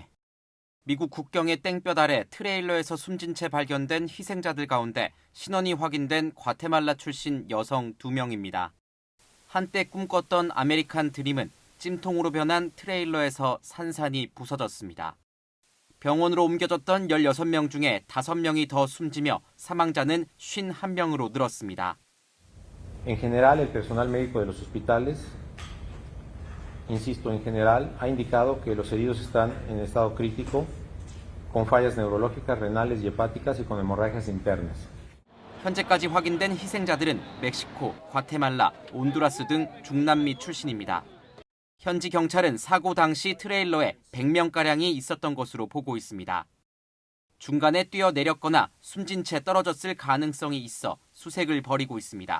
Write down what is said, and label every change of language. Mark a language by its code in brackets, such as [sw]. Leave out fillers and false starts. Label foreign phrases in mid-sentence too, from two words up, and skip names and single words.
[ko] 미국 국경의 땡볕 아래 트레일러에서 숨진 채 발견된 희생자들 가운데 신원이 확인된 과테말라 출신 여성 2명입니다. 한때 꿈꿨던 아메리칸 드림은 찜통으로 변한 트레일러에서 산산이 부서졌습니다. 병원으로 옮겨졌던 16명 중에 5명이 더 숨지며 사망자는 51명으로 늘었습니다. [es] En general, el personal médico de los hospitales, insisto, en general, ha indicado que los heridos están en estado crítico, con fallas neurológicas, renales y hepáticas y con hemorragias internas. [ko] 현재까지 확인된 희생자들은 멕시코, 과테말라, 온두라스 등 중남미 출신입니다. 현지 경찰은 사고 당시 트레일러에 100명가량이 있었던 것으로 보고 있습니다. 중간에 뛰어내렸거나 숨진 채 떨어졌을 가능성이 있어 수색을 벌이고 있습니다.